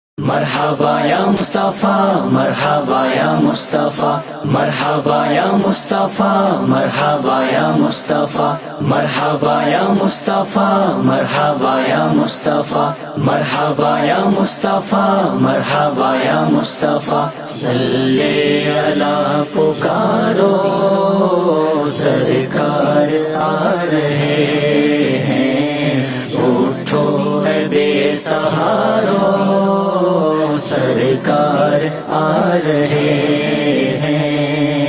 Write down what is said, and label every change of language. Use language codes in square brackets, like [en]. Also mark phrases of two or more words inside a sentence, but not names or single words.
[ar] مرحبا یا مصطفیٰ مرحبا یا مصطفیٰ مرحبا یا مصطفیٰ مرحبا یا مصطفیٰ مرحبا یا مصطفیٰ مرحبا یا مصطفیٰ مرحبا یا مصطفیٰ مرحبا یا مصطفیٰ [ur] صلی علی پکارو سرکار آ رہے ہیں، اٹھو اے بے سہارو سرکار آ رہے ہیں۔